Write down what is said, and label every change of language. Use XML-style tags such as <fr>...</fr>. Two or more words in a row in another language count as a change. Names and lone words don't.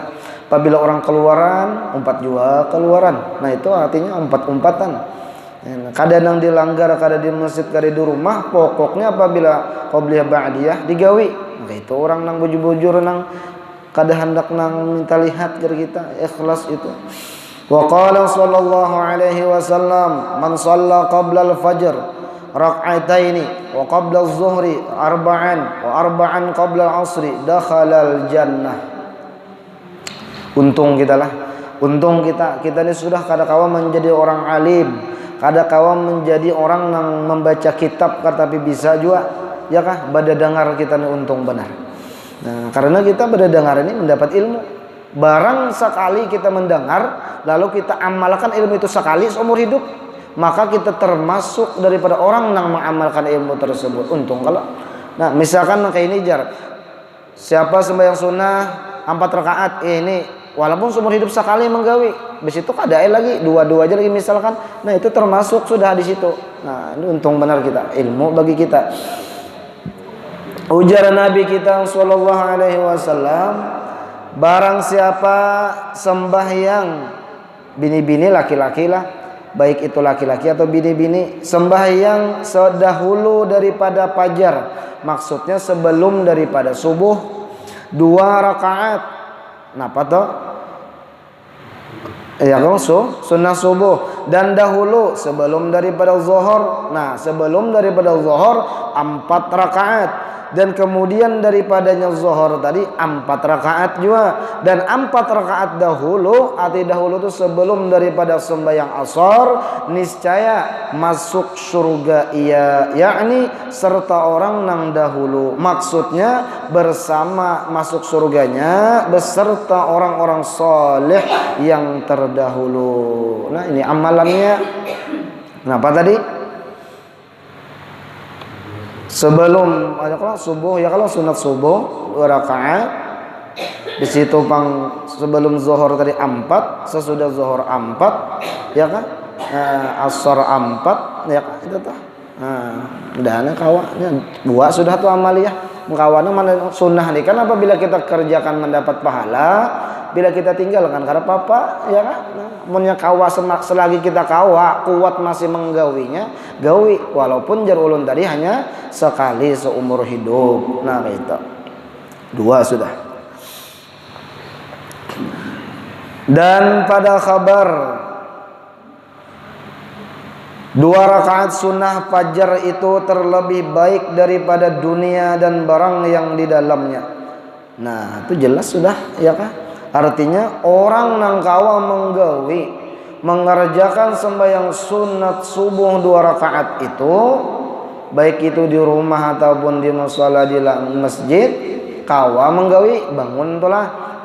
<bjn>Apabila orang keluaran, umpat juga keluaran.</bjn> <id>Nah itu artinya umpat-umpatan. Kadang yang dilanggar, kadang di masjid, kadang di rumah.</id> <bjn>Pokoknya apabila qobliyah ba'diyah digawi, maka itu orang nang bujur-bujur nang kada hendak nang minta lihat dari kita, ikhlas itu.</bjn> <ar>وقال صلى الله عليه وسلم من صلى قبل الفجر ركعتين وقبل الظهر أربعا وأربعا قبل العصر دخل الجنة.</ar> <bjn>Untung kita lah, untung kita ini sudah kada kawa menjadi orang alim, kada kawa menjadi orang yang membaca kitab tapi bisa juga ya kah bada dengar kita ini untung benar.</bjn> <id>Nah, karena kita bada dengar ini mendapat ilmu. Barang sekali kita mendengar lalu kita amalkan ilmu itu sekali seumur hidup, maka kita termasuk daripada orang yang mengamalkan ilmu tersebut. Untung kalau nah misalkan kayak ini jar,</id> <bjn>siapa sembahyang sunnah 4 rakaat ini walaupun seumur hidup sekali menggawi, habis itu kada lagi dua aja lagi misalkan.</bjn> <id>Nah itu termasuk sudah di situ. Nah ini untung benar kita, ilmu bagi kita. Ujar Nabi kita</id> <ar>صلى الله عليه وسلم,</ar> <bjn>barang siapa sembahyang bini-bini laki-laki lah, baik itu laki-laki atau bini-bini, sembahyang sedahulu daripada fajar, maksudnya sebelum daripada subuh 2 rakaat.</bjn> <id>Napa toh? Ya kalau sunnah subuh dan dahulu sebelum daripada zuhur. Nah, sebelum daripada zuhur 4 rakaat dan kemudian daripadanya zuhur tadi 4 rakaat juga dan 4 rakaat dahulu. Arti dahulu itu sebelum daripada sembahyang asar, niscaya masuk surga ia, yakni serta orang nang dahulu, maksudnya bersama masuk surganya beserta orang-orang soleh yang terdahulu. Nah ini amalannya. Kenapa tadi? Sebelum kalau subuh ya, kalau sunat subuh 2 rakaat, di situ pang sebelum zuhur tadi 4, sesudah zuhur 4 ya kan, asar 4 ya kan, itu tuh.</id> <bjn>Udahnya kawannya 2 sudah tuh amaliyah. Mengkawana mana sunnah nih kan, apabila kita kerjakan mendapat pahala, bila kita tinggalkan karena apa ya kan. Munnya kawa selagi kita kawa kuat masih menggawinya, gawi walaupun jar ulun tadi hanya sekali seumur hidup.</bjn> <id>Nah itu 2 sudah. Dan pada kabar 2 rakaat sunnah fajar itu terlebih baik daripada dunia dan barang yang di dalamnya. Nah itu jelas sudah ya kan.</id> <bjn>Artinya orang nang kawa menggawi mengerjakan sembahyang sunat subuh 2 rakaat itu, baik itu di rumah ataupun di musala di masjid, kawa menggawi bangun itulah.</bjn>